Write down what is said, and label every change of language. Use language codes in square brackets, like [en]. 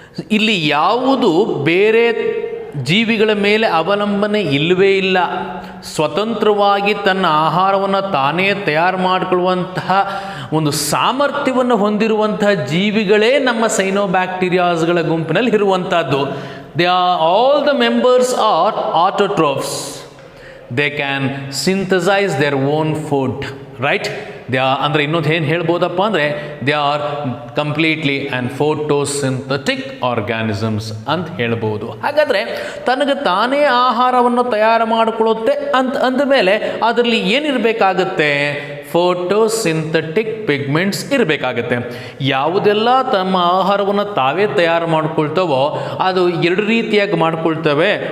[kn] ಇಲ್ಲಿ ಯಾವುದು ಬೇರೆ ಜೀವಿಗಳ ಮೇಲೆ ಅವಲಂಬನೆ ಇಲ್ಲವೇ ಇಲ್ಲ. ಸ್ವತಂತ್ರವಾಗಿ ತನ್ನ ಆಹಾರವನ್ನು ತಾನೇ ತಯಾರು ಮಾಡಿಕೊಳ್ಳುವಂತಹ ಒಂದು ಸಾಮರ್ಥ್ಯವನ್ನು ಹೊಂದಿರುವಂತಹ ಜೀವಿಗಳೇ ನಮ್ಮ ಸೈನೋಬ್ಯಾಕ್ಟೀರಿಯಾಸ್ಗಳ ಗುಂಪಿನಲ್ಲಿ ಇರುವಂಥದ್ದು. [en] all the members are autotrophs. They can synthesize their own food, right? They are, [kn] ಅಂದರೆ ಇನ್ನೊಂದು ಏನು ಹೇಳ್ಬೋದಪ್ಪ ಅಂದರೆ [en] they are completely and photosynthetic organisms [kn] ಅಂತ ಹೇಳ್ಬೋದು. ಹಾಗಾದರೆ ತನಗೆ ತಾನೇ ಆಹಾರವನ್ನು ತಯಾರು ಮಾಡಿಕೊಳ್ಳುತ್ತೆ ಅಂದಮೇಲೆ ಅದರಲ್ಲಿ ಏನಿರಬೇಕಾಗತ್ತೆ? ಫೋಟೋಸಿಂಥೆಟಿಕ್ ಪಿಗ್ಮೆಂಟ್ಸ್ ಇರಬೇಕಾಗತ್ತೆ. ಯಾವುದೆಲ್ಲ ತಮ್ಮ ಆಹಾರವನ್ನು ತಾವೇ ತಯಾರು ಮಾಡ್ಕೊಳ್ತವೋ ಅದು ಎರಡು ರೀತಿಯಾಗಿ ಮಾಡ್ಕೊಳ್ತವೆ.